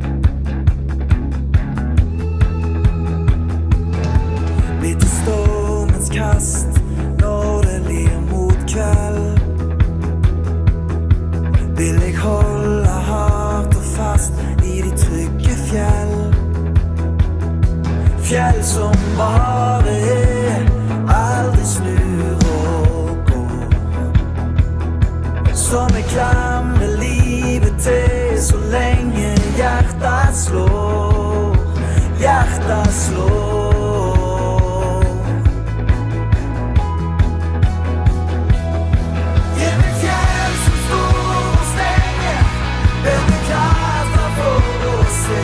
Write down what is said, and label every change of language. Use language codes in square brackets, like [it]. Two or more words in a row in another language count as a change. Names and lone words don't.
[no] Midt i stormens kast, når det lir mot kveld, vil jeg holde hardt og fast i de trygge fjell. Fjell som bare er, aldri snur og går, som jeg klamrer livet til så lenge [sv] hjärtat slår, hjärtat slår. Ge mig fjäll som står och stänger, där vi klättrar för att se.